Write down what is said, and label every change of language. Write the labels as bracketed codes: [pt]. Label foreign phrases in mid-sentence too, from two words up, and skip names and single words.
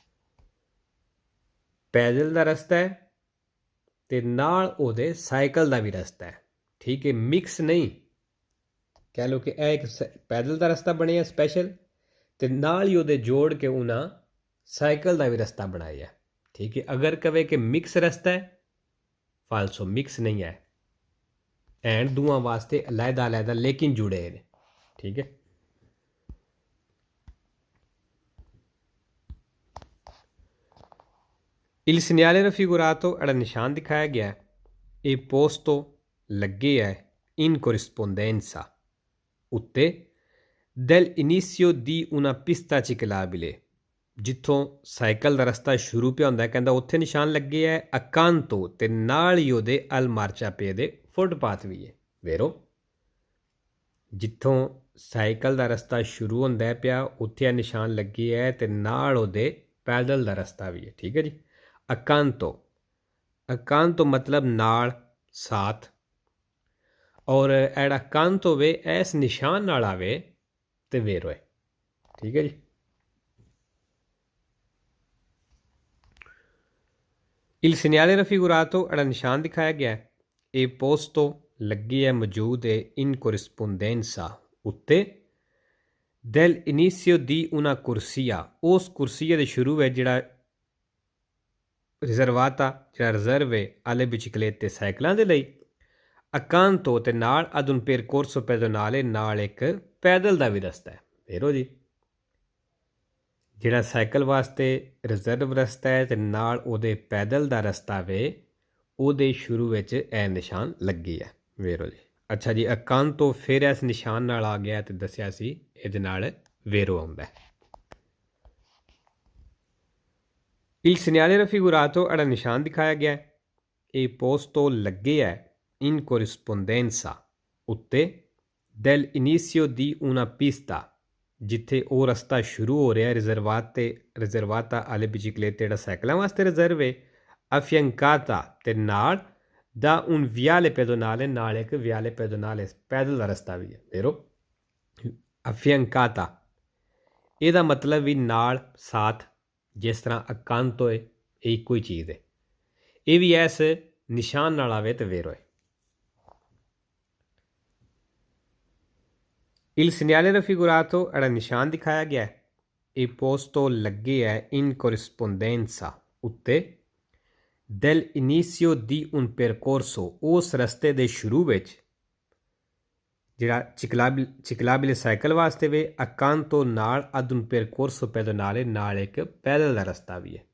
[pa] ਪੈਦਲ ਦਾ ਰਸਤਾ ਹੈ ਅਤੇ ਨਾਲ ਉਹਦੇ ਸਾਈਕਲ ਦਾ ਵੀ ਰਸਤਾ ਹੈ ਠੀਕ ਹੈ ਮਿਕਸ ਨਹੀਂ ਕਹਿ ਲਓ ਕਿ ਇਹ ਇੱਕ ਪੈਦਲ ਦਾ ਰਸਤਾ ਬਣਿਆ ਸਪੈਸ਼ਲ ਅਤੇ ਨਾਲ ਹੀ ਉਹਦੇ ਜੋੜ ਕੇ ਉਹਨਾਂ ਸਾਈਕਲ ਦਾ ਵੀ ਰਸਤਾ ਬਣਾਇਆ ਠੀਕ ਹੈ ਅਗਰ ਕਵੇ ਕਿ ਮਿਕਸ ਰਸਤਾ ਹੈ ਫਾਲਸੋ ਮਿਕਸ ਨਹੀਂ ਹੈ ਐਂਡ ਦੋਵਾਂ ਵਾਸਤੇ ਅਲੱਗ ਲੇਕਿਨ ਜੁੜੇ ਨੇ ਠੀਕ ਹੈ [it] il segnale raffigurato [pa] ਜਿਹੜਾ ਨਿਸ਼ਾਨ ਦਿਖਾਇਆ ਗਿਆ ਇਹ ਪੋਸਟੋ ਲੱਗੇ ਹੈ [it] in corrispondenza [pa] ਉੱਤੇ [it] del inizio di una pista ciclabile [pa] ਜਿੱਥੋਂ ਸਾਈਕਲ ਦਾ ਰਸਤਾ ਸ਼ੁਰੂ ਪਿਆ ਹੁੰਦਾ ਕਹਿੰਦਾ ਉੱਥੇ ਨਿਸ਼ਾਨ ਲੱਗੇ ਹੈ ਅਕਾਂਤੋ ਤੇ ਨਾਲ ਹੀ ਉਹਦੇ [it] al marciapiede [pa] ਦੇ ਫੁੱਟਪਾਥ ਵੀ ਹੈ। ਵੇਰੋ ਜਿੱਥੋਂ ਸਾਈਕਲ ਦਾ ਰਸਤਾ ਸ਼ੁਰੂ ਹੁੰਦਾ ਹੈ ਪਿਆ ਉੱਥੇ ਨਿਸ਼ਾਨ ਲੱਗੇ ਹੈ ਤੇ ਨਾਲ ਉਹਦੇ ਪੈਦਲ ਦਾ ਰਸਤਾ ਵੀ ਹੈ। ਠੀਕ ਹੈ ਜੀ। ਅਕਾਂਤੋ, ਅਕਾਂਤੋ ਮਤਲਬ ਨਾਲ, ਸਾਥ। ਔਰ ਜਿਹੜਾ ਕੰਤ ਹੋਵੇ ਇਸ ਨਿਸ਼ਾਨ ਨਾਲ ਆਵੇ ਤੇ ਵੇਰੋ ਹੈ। ਠੀਕ ਹੈ ਜੀ। [it] Il segnale raffigurato [pa] ਜਿਹੜਾ ਨਿਸ਼ਾਨ ਦਿਖਾਇਆ ਗਿਆ ਇਹ ਪੋਸਟੋ ਲੱਗੀ ਹੈ ਮੌਜੂਦ ਹੈ [it] in corrispondenza [pa] ਉੱਤੇ [it] del inizio di una corsia [pa] ਉਸ ਕੁਰਸੀਆ ਦੇ ਸ਼ੁਰੂ ਵਿੱਚ ਜਿਹੜਾ ਰਿਜ਼ਰਵਾਤਾ ਜਿਹੜਾ ਰਿਜ਼ਰਵ ਹੈ [it] alle biciclette [pa] ਸਾਈਕਲਾਂ ਦੇ ਲਈ ਅਕਾਂਤੋ ਤੇ ਨਾਲ [it] ad un percorso pedonale [pa] ਨਾਲ ਇੱਕ ਪੈਦਲ ਦਾ ਵੀ ਰਸਤਾ ਹੈ। ਵੇਰੋ ਜੀ ਜਿਹੜਾ ਸਾਈਕਲ ਵਾਸਤੇ ਰਿਜ਼ਰਵ ਰਸਤਾ ਹੈ ਤੇ ਨਾਲ ਉਹਦੇ ਪੈਦਲ ਦਾ ਰਸਤਾ ਵੇ ਉਹਦੇ ਸ਼ੁਰੂ ਵਿੱਚ ਇਹ ਨਿਸ਼ਾਨ ਲੱਗੀ ਹੈ। ਵੇਰੋ ਜੀ। ਅੱਛਾ ਜੀ। ਅਕਾਂਤੋ ਫਿਰ ਇਸ ਨਿਸ਼ਾਨ ਨਾਲ ਆ ਗਿਆ ਤੇ ਦੱਸਿਆ ਸੀ ਇਹਦੇ ਨਾਲ ਵੇਰੋ ਆਉਂਦਾ ਹੈ। [it] Il segnale raffigurato [pa] ਜਿਹੜਾ ਨਿਸ਼ਾਨ ਦਿਖਾਇਆ ਗਿਆ ਇਹ ਪੋਸਟੋ ਲੱਗੇ ਹੈ [it] in corrispondenza [pa] ਉੱਤੇ [it] del inizio di una pista [pa] ਜਿੱਥੇ ਉਹ ਰਸਤਾ ਸ਼ੁਰੂ ਹੋ ਰਿਹਾ [it] riservata alle biciclette [pa] ਜਿਹੜਾ ਸਾਈਕਲਾਂ ਵਾਸਤੇ ਰਿਜ਼ਰਵ ਹੈ affiancata ਤੇ ਨਾਲ ਦਾ [it] un viale pedonale [pa] ਨਾਲ ਇੱਕ [it] viale pedonale [pa] ਪੈਦਲ ਦਾ ਰਸਤਾ ਵੀ ਹੈ। ਵੇਰੋ affiancata ਇਹਦਾ ਮਤਲਬ ਵੀ ਨਾਲ, ਸਾਥ। ਜਿਸ ਤਰ੍ਹਾਂ ਅਕਾਂਤੋ ਹੈ ਇਹ ਇੱਕੋ ਹੀ ਚੀਜ਼ ਹੈ। ਇਹ ਵੀ ਇਸ ਨਿਸ਼ਾਨ ਨਾਲ ਆਵੇ ਤੇ ਵੇਰੋ ਹੈ। [it] Il segnale raffigurato [pa] ਜਿਹੜਾ ਨਿਸ਼ਾਨ ਦਿਖਾਇਆ ਗਿਆ ਇਹ ਪੋਸਟੋ ਲੱਗੇ ਹੈ [it] in corrispondenza [pa] ਉੱਤੇ [it] del inizio di un percorso [pa] ਉਸ ਰਸਤੇ ਦੇ ਸ਼ੁਰੂ ਵਿੱਚ ਜਿਹੜਾ ਚਿਕਲਾਬਿਲੇ ਸਾਈਕਲ ਵਾਸਤੇ ਵੇ ਅਕਾਂਤੋ ਨਾਲ [it] ad un percorso pedonale [pa] ਨਾਲ ਇੱਕ ਪੈਦਲ ਦਾ ਰਸਤਾ ਵੀ ਹੈ।